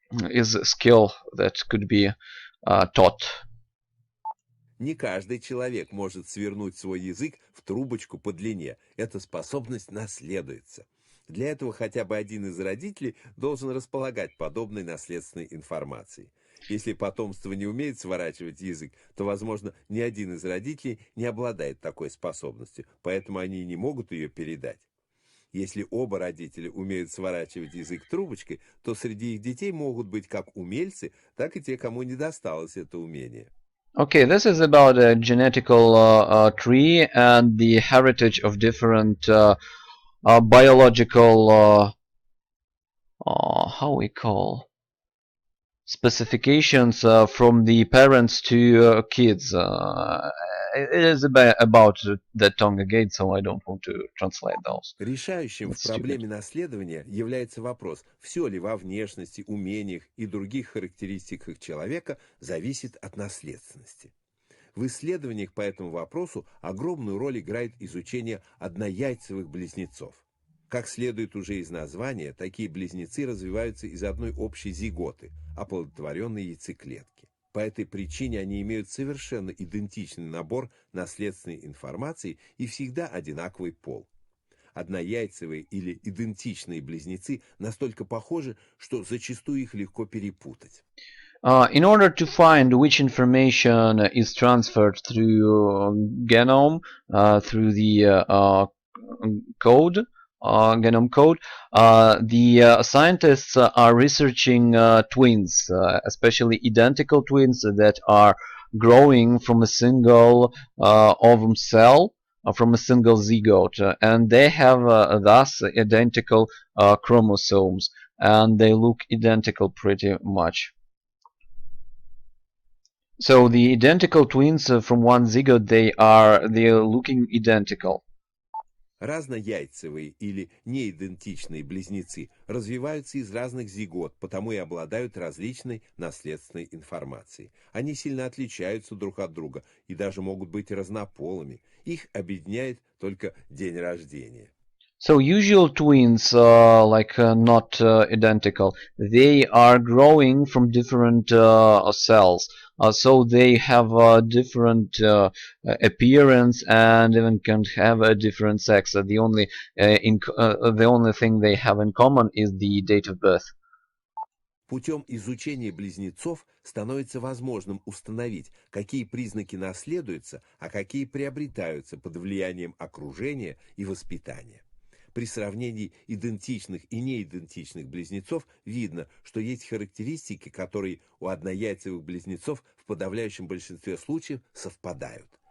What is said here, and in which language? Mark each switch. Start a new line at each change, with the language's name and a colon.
English: is a skill that could be taught.
Russian: Не каждый человек может свернуть свой язык в трубочку по длине. Эта способность наследуется. Для этого хотя бы один из родителей должен располагать подобной наследственной информацией. Если потомство не умеет сворачивать язык, то, возможно, ни один из родителей не обладает такой способностью, поэтому они не могут ее передать. Если оба родителя умеют сворачивать язык трубочкой, то среди их детей могут быть как умельцы, так и те, кому не досталось это умение.
English: Okay, this is about a genetical tree and the heritage of different biological how we call specifications from the parents to kids. It is about the tongue again, so I don't want to translate those.
Russian: Решающим в
English: It's stupid.
Russian: проблеме наследования является вопрос, все ли во внешности, умениях и других характеристиках человека зависит от наследственности. В исследованиях по этому вопросу огромную роль играет изучение однояйцевых близнецов. Как следует уже из названия, такие близнецы развиваются из одной общей зиготы, оплодотворенной яйцеклетки. По этой причине они имеют совершенно идентичный набор наследственной информации и всегда одинаковый пол. Однояйцевые или идентичные близнецы настолько похожи, что зачастую их легко перепутать.
English: In order to find which information is transferred through genome, through the code, genome code, the scientists are researching twins, especially identical twins that are growing from a single ovum cell, from a single zygote, and they have thus identical chromosomes, and they look identical pretty much. So the identical twins from one zygote, they are looking identical.
Russian: Разнояйцевые или неидентичные близнецы развиваются из разных зигот, потому и обладают различной наследственной информацией. Они сильно отличаются друг от друга и даже могут быть разнополыми. Их объединяет только день рождения.
English: So usual twins, not identical, they are growing from different cells. So they have a different appearance and even can have a different sex. The only thing they have in common is the date of birth.
Russian: Путем изучения близнецов становится возможным установить, какие признаки наследуются, а какие приобретаются под влиянием окружения и воспитания. При сравнении идентичных и неидентичных близнецов видно, что есть характеристики, которые у однояйцевых близнецов в подавляющем большинстве случаев совпадают.